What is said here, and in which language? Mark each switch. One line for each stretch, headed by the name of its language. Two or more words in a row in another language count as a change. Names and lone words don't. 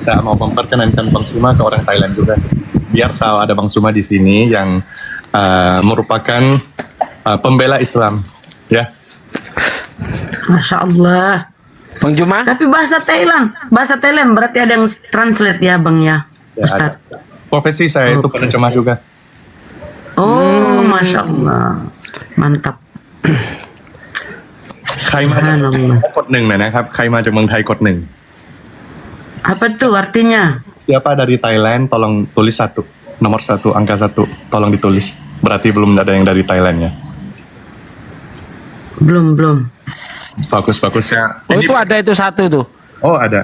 Indonesian: Saya mau memperkenalkan Bang Suma ke orang Thailand juga, biar tahu ada Bang Suma di sini yang merupakan pembela Islam ya.
Arabic: ما شاء الله.
Indonesian: Bang Juma. Tapi bahasa Thailand berarti ada yang translate ya Bang ya, Ustaz. Profesi saya itu penerjemah juga. Oh,
Arabic: ما شاء الله.
Indonesian: Mantap.
Thai: ใครมาจากเมืองไทยกดหนึ่งหน่อยนะครับ ใครมาจากเมืองไทยกดหนึ่ง
Indonesian: Apa tuh artinya? Siapa dari Thailand tolong tulis 1, nomor 1, angka 1 tolong ditulis. Berarti belum ada yang dari Thailand ya. Belum. Bagus ya. Oh, itu ada itu 1 tuh. Oh, ada.